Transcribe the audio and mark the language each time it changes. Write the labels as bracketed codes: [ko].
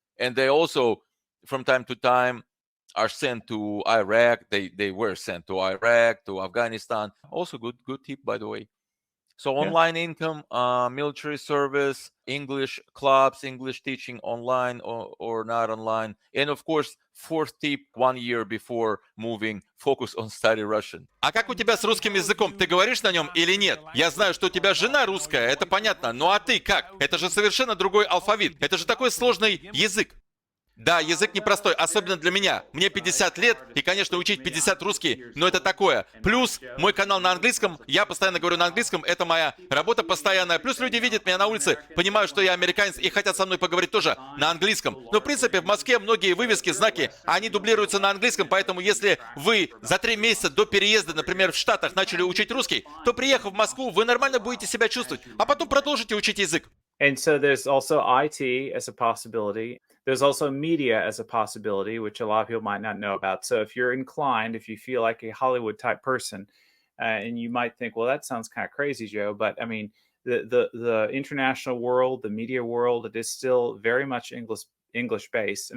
[en] And they also, from time to time, are sent to Iraq. They were sent to Iraq, to Afghanistan. Also good tip, by the way. So Yeah. online income, military service, English clubs, English teaching online or not online. And of course, fourth tip, 1 year before moving, focus on study Russian. [ru] А как у тебя с русским языком? Ты говоришь на нем или нет? Я знаю, что у тебя жена русская, это понятно. Ну а ты как? Это же совершенно другой алфавит. Это же такой сложный язык. Да, язык непростой, особенно для меня. Мне 50 лет, и, конечно, учить 50 русский, но это такое. Плюс мой канал на английском, я постоянно говорю на английском, это моя работа постоянная. Плюс люди видят меня на улице, понимают, что я американец, и хотят со мной поговорить тоже на английском. Но, в принципе, в Москве многие вывески, знаки, они дублируются на английском, поэтому если вы за 3 месяца до переезда, например, в Штатах начали учить русский, то, приехав в Москву, вы нормально будете себя чувствовать, а потом продолжите учить язык. [en] And so there's also IT as a possibility. There's also media as a possibility, which a lot of people might not know about. So if you're inclined, if you feel like a Hollywood type person, and you might think, well, that sounds kind of crazy, Joe, but I mean, the international world, the media world, it is still very much English based.